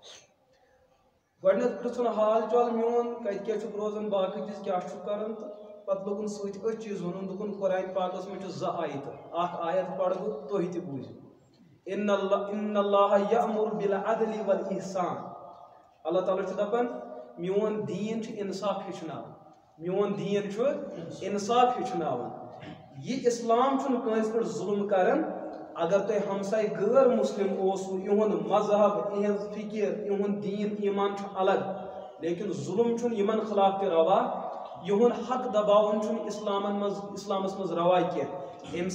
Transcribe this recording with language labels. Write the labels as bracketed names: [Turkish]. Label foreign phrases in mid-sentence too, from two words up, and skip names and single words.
[Kashmiri] گۄڈنیٚتھ پرژھُن حال چال میون کتہِ کیٛاہ چھُکھ روزان باقٕے چیٖز کیٛاہ چھُکھ کران تہٕ پتہٕ لوگُن سۭتۍ أتھۍ چیٖز وَنُن دوٚپُن قرآن پاکس منٛز چھُ 2 آیتہٕ اکھ آیت پرٕ بہٕ تُہۍ تہِ بوٗزِو [Arabic] ان اللہ یأمر بالعدل والاحسان [Kashmiri] اللہ تعالیٰ چھُ دپان میون دیٖن چھُ انصاف ہیٚچھناوان میون دیٖن چھُ انصاف ہیٚچھناوان یہ اسلام چھُنہٕ کٲنٛسہِ پٮ۪ٹھ ظلم کران اگر تۄہہِ ہمساے غٲر مسلم اوسو یِہُنٛد مذہب یِہٕنٛز فکر یِہُنٛد دیٖن ایمان چھُ الگ لیکن ظلم چھُنہٕ یِمن خلاف تہِ روا یِہُنٛد حق دباوُن چھُنہٕ اسلامس منٛز روا کینٛہہ أمۍ